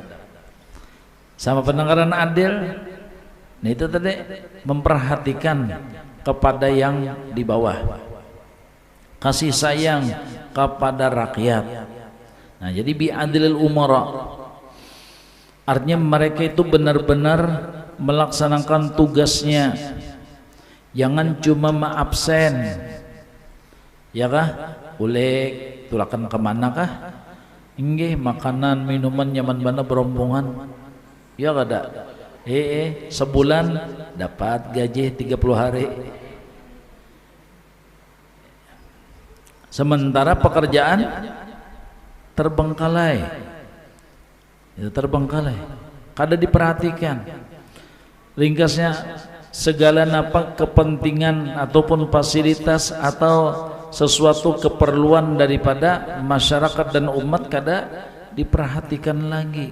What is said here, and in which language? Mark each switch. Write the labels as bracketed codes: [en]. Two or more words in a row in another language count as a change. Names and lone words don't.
[id] Sama pendengaran adil, nah itu tadi memperhatikan kepada yang di bawah, kasih sayang kepada rakyat. Nah jadi [ar] بعدل الأمراء, [id] artinya mereka itu benar-benar melaksanakan tugasnya, jangan cuma absen, [bjn] ya kah? Boleh tulakan kemana kah? Inggih makanan, minuman, nyaman bana berombongan, ya kada? [id] Sebulan dapat gaji 30 hari. Sementara pekerjaan terbengkalai. [bjn] Itu terbengkalai, kada diperhatikan. Ringkasnya segala napa kepentingan ataupun fasilitas atau sesuatu keperluan daripada masyarakat dan umat kada diperhatikan lagi.